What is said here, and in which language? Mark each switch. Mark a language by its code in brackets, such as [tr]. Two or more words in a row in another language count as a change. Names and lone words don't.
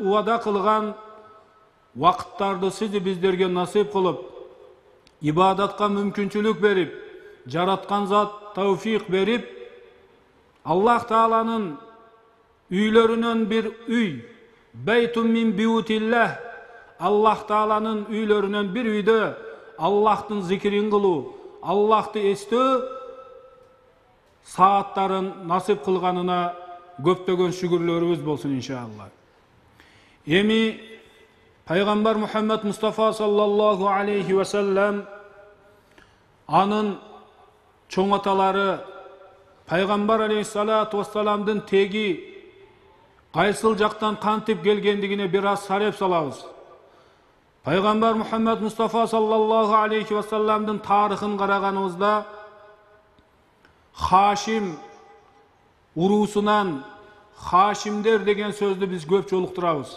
[ky] убада кылган вакыттарды сиз биздерге насип кылып, ибадатка мүмкүнчүлүк берип, жараткан зат тауфик берип, Аллах Тааланын үйлөрүнөн бир үй, [ar] بيت من بيوت الله, [ky] Аллах Тааланын үйлөрүнөн бир үйдө Аллахтын зикирин кылуу, Аллахты эстөө сааттарын насип кылганына көптөгөн шүгүрлөрүбүз болсун иншалла. Эми пайгамбар Мухаммад Мустафа [ar] صلى الله عليه وسلم [ky] анын чоң аталары пайгамбар [ar] عليه الصلاة والسلام [ky] теги кайсыл жактан кантип келгендигине бир аз сареп салабыз. Пайгамбар Мухаммад Мустафа [ar] صلى الله عليه وسلم [ky] тарыхын караганыбызда Хашим уруусунан Хашимдер деген сөздү биз көп жолуктурабыз.